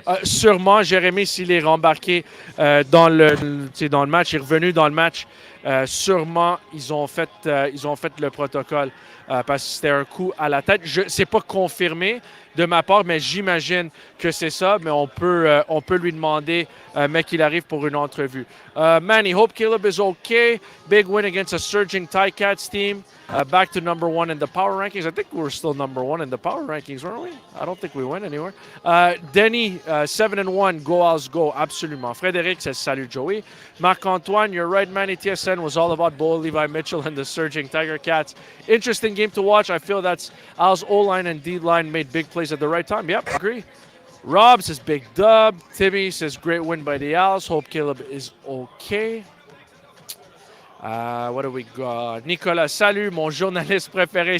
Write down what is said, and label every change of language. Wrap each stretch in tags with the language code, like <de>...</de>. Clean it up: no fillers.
<fr>Sûrement, Jérémy, s'il est rembarqué dans le match, il est revenu dans le match. Sûrement, ils ont fait le protocole parce que c'était un coup à la tête. C'est pas confirmé de ma part, mais j'imagine que c'est ça. Mais on peut lui demander, mais qu'il arrive pour une entrevue.</fr> <en>Manny, hope Caleb is okay. Big win against a surging Ticats team. Back to number one in the power rankings. I think we're still number one in the power rankings, weren't we? I don't think we went anywhere. Denny, 7-1, go Owls go.</en> <fr>Absolument.</fr> <en>Frédéric says,</en> <fr>salut</fr> <en>Joey. Marc-Antoine, you're right, Manny. TSN was all about Bo, Levi Mitchell, and the surging Tiger Cats. Interesting game to watch. I feel that's Owls O-line and D-line made big plays at the right time. Yep, agree. Rob says, big dub. Timmy says, great win by the Owls. Hope Caleb is okay. What do we got?</en> <fr>Nicolas, salut, mon journaliste préféré.</fr>